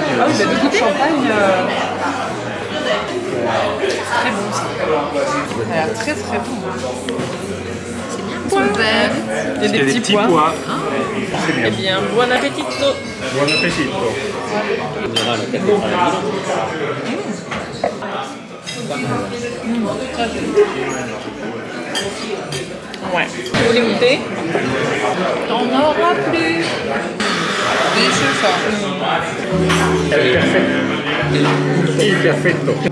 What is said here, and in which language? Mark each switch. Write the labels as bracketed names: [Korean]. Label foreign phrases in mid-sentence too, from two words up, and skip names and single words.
[French] Ah oui, bah du coup, champagne. Très bon ça. Ça a l'air très très bon. Il y a des petits pois. Eh bien, [Italian] buon appetito. Buon appetito. [French] Ouais. Vous voulez goûter? T'en auras plus. Délicieux ça. [Italian] Il perfetto.